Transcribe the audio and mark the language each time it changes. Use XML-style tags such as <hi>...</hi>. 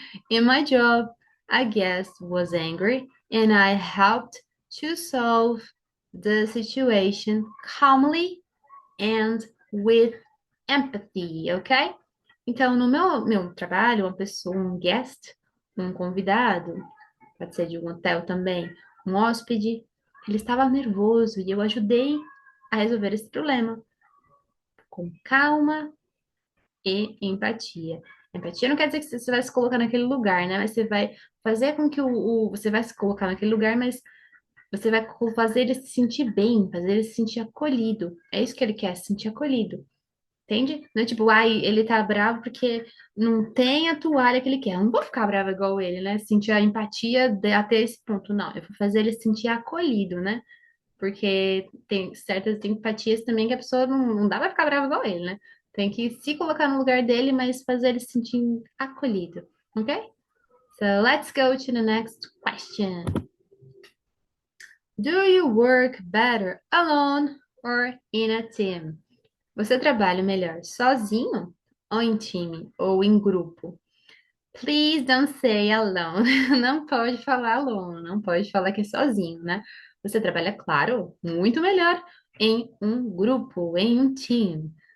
<en>In my job, a guest was angry and I helped to solve the situation calmly and with empathy, ok?</en> <pt>Então, no meu trabalho, uma pessoa, um guest, um convidado, pode ser de um hotel também, um hóspede, ele estava nervoso e eu ajudei a resolver esse problema com calma e empatia. Empatia não quer dizer que você vai se colocar naquele lugar, né? Mas você vai fazer com que você vai se colocar naquele lugar, mas você vai fazer ele se sentir bem, fazer ele se sentir acolhido. É isso que ele quer, se sentir acolhido. Entende? Não é tipo, ai, ele tá bravo porque não tem a toalha que ele quer. Eu não vou ficar brava igual ele, né? Sentir a empatia até esse ponto. Não, eu vou fazer ele se sentir acolhido, né? Porque tem certas empatias também que a pessoa não dá pra ficar brava igual ele, né? Tem que se colocar no lugar dele, mas fazer ele se sentir acolhido, ok?</pt> <en>So let's go to the next question. Do you work better alone or in a team?</en> <pt>Você trabalha melhor sozinho ou em time ou em grupo?</pt> <en>Please don't say alone.</en> <pt>Não pode falar alone, não pode falar que é sozinho, né? Você trabalha, claro, muito melhor em um grupo, em um team.</pt>